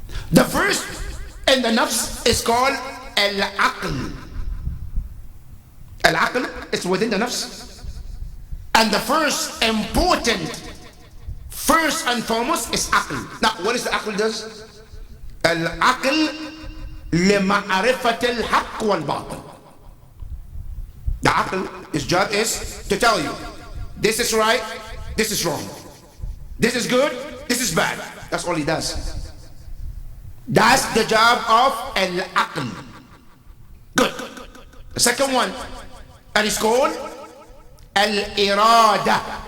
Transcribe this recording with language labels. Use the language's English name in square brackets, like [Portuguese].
[English] The first in the nafs is called al-aql. Al-aql is within the nafs. And the first important, first and foremost, is aql. Now, what is the aql does? [Arabic] العقل لمعرفة الحق والباطل. [English] The aql, his job is to tell you, this is right, this is wrong. This is good, this is bad. That's all he does. That's the job of al-aql. Good. The second one, and it's called al-irada.